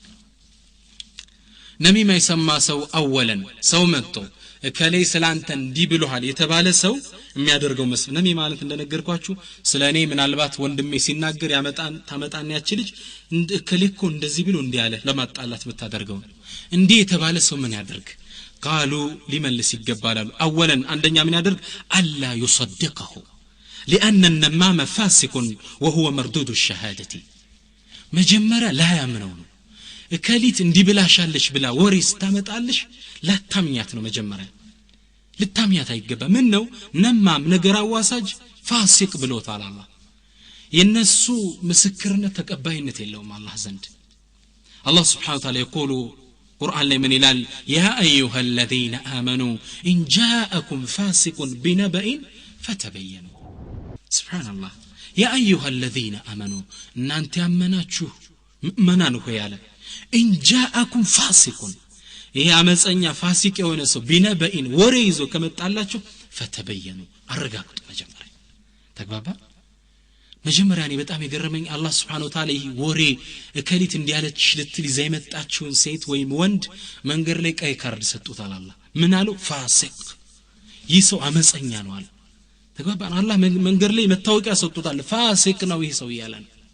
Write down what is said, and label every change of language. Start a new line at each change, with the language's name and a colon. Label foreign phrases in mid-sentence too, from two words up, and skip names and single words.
Amharic: ነሚማ የሰማ ሰው አወለን ሰው መጥቶ እከሌይ ስላንተ እንዲብሉሃል የተባለ ሰው የሚያደርገው መስል ነሚማ ማለት እንደነገርኳችሁ ስለኔ ምናልባት ወንድሜ ሲናገር ታመጣን ያቺ ልጅ እከሌኮ እንደዚህ ብሎ እንዲያለ ለማጣላት ብታደርገው እንዲህ የተባለ ሰው ምን ያደርግ
Arabic: قالوا لملس
Amharic: ይገባላሉ አወለን አንደኛ ምን ያደርግ አላ
Arabic: يصدقه لان النمام فاسق وهو مردود الشهاده
Amharic: መጀመሪያ ላያምነው ነው እከሊት እንዲብላሻለሽ ብላ ወሬስ ታመጣለሽ ላታምኛት ነው መጀመሪያ ልታምኛት አይገባ ምን ነው ነማም ነገር አዋሳጅ ፋሲቅ ብሎታል አላህ የነሱ ምስክርነት ተቀባይነት የለውም አላህ ዘንድ አላህ
Arabic: سبحانه وتعالى يقول قرآن
Amharic: ላይ ምን ይላል
Arabic: يا ايها الذين امنوا ان جاءكم فاسق بنبأ فتبينوا سبحان الله يا ايها الذين امنوا
Amharic: እናንተ ያመናችሁ ምእመናን ሆይ ያለ
Arabic: ان جاءكم فاسق
Amharic: ይሄ አመፀኛ ፋሲቅ የሆነ ሰው ቢነበኢን ወሬ ይዞ ከመጣላችሁ فتبينوا አረጋግጡ መጀመሪያ ተግባባ መጀመሪያ እኔ በጣም የገረመኝ አላህ
Arabic: سبحانه وتعالى
Amharic: ወሬ እከሊት እንዲያለች ልትል ይዛ የመጣችውን ሴት ወይም ወንድ መንገር ላይ ቀይ ካርድ ሰጥቶታል አላህ ምን አለው ፋሲቅ ይህ ሰው አመፀኛ ነው አለ ተግባባን አላህ መንገር ላይ መታወቂያ ሰጥቶታል ፋሲቅ ነው ይህ ሰው ይያላል